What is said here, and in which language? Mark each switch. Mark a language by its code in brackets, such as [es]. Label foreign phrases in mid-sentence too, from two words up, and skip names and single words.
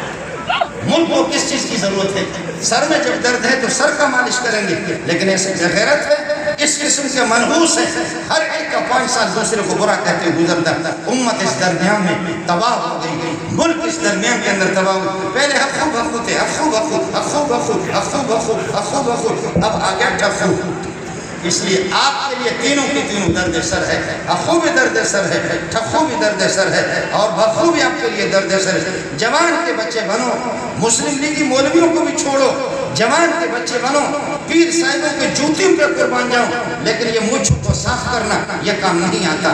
[ur] ملک کو کس چیز کی ضرورت ہے؟ سر میں جب درد ہے تو سر کا مالش کریں گے، لیکن ایسے غیرت ہے، اس قسم کے منحوس ہے، ہر ایک کا 5 سال دوسرے کو برا کہتے ہوئے گزرتا، امت اس درمیان میں تباہ ہو گئی، ملک اس درمیان کے اندر تباہ ہو گئی۔ پہلے حقو بخو تھے، حقو بخو، حقو بخو، حقو بخو، حقو بخو، اب آ گیا ٹھخو۔ اس لیے آپ کے لیے تینوں کی تینوں درد سر ہے، حقو بھی درد سر ہے، ٹھخو بھی درد سر ہے، اور بخو بھی آپ کے لیے درد سر ہے۔ جوان کے بچے بنو، مسلم لیگی مولویوں کو بھی چھوڑو، جوان کے بچے بنو، پیر صاحبوں کے جوتیوں پہ قربان جاؤں، لیکن یہ مجھ کو صاف کرنا یہ کام نہیں آتا۔